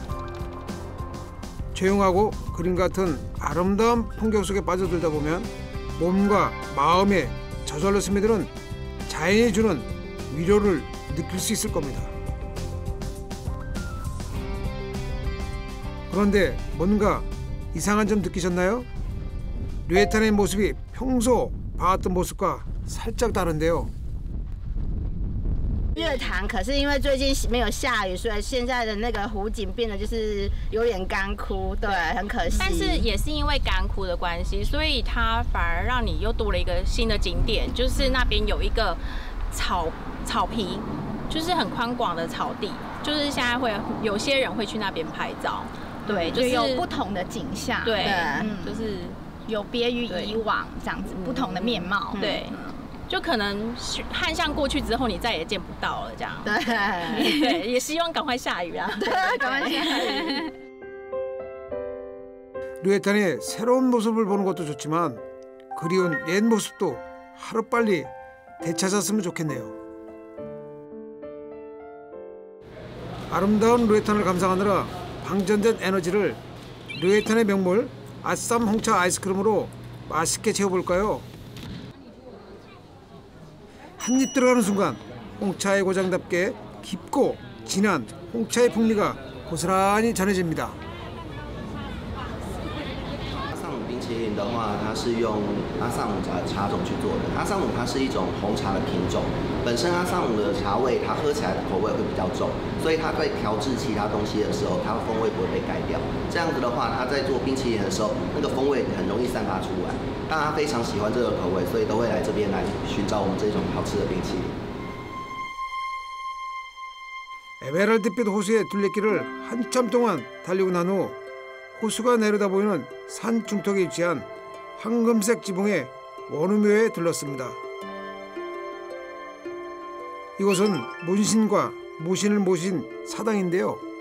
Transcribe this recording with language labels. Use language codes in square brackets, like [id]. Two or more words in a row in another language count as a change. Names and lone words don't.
[ko] 조용하고 그림 같은 아름다운 풍경 속에 빠져들다 보면 몸과 마음에 저절로 스며드는 자연이 주는 위로를 느낄 수 있을 겁니다. 그런데 뭔가 이상한 점 느끼셨나요? 류에탄의 모습이 평소 봐왔던 모습과 살짝 다른데요. [zh] 热潭可是因为最近没有下雨，所以现在的那个湖景变得就是有点干枯，对，很可惜。但是也是因为干枯的关系，所以它反而让你又多了一个新的景点，就是那边有一个草皮，就是很宽广的草地，就是现在会有些人会去那边拍照，对，就是有不同的景象，对，就是有别于以往这样子不同的面貌，对。就可能旱象过去之后，你再也见不到了，这样。对，也希望赶快下雨啊！对，赶快下雨。 [ko] 류에탄의 새로운 모습을 보는 것도 좋지만 그리운 옛 모습도 하루빨리 되찾았으면 좋겠네요. 아름다운 류에탄을 감상하느라 방전된 에너지를 류에탄의 명물 아쌈 홍차 아이스크림으로 맛있게 채워볼까요? 한 입 들어가는 순간 홍차의 고장답게 깊고 진한 홍차의 풍미가 고스란히 전해집니다. [zh] 阿萨姆冰淇淋的话，它是用阿萨姆茶种去做的。阿萨姆它是一种红茶的品种，本身阿萨姆的茶味，它喝起来的口味会比较重，所以它在调制其他东西的时候，它的风味不会被盖掉。这样子的话，它在做冰淇淋的时候，那个风味很容易散发出来。大家非常喜欢这个口味，所以都会来这边来寻找我们这种好吃的冰淇淋。 [ko] 에메랄드빛 호수의 둘레길을 한참 동안 달리고 난 후 호수가 내려다 보이는 산 중턱에 위치한 황금색 지붕의 원우묘에 들렀습니다. 이곳은 문신과 무신을 모신 사당인데요.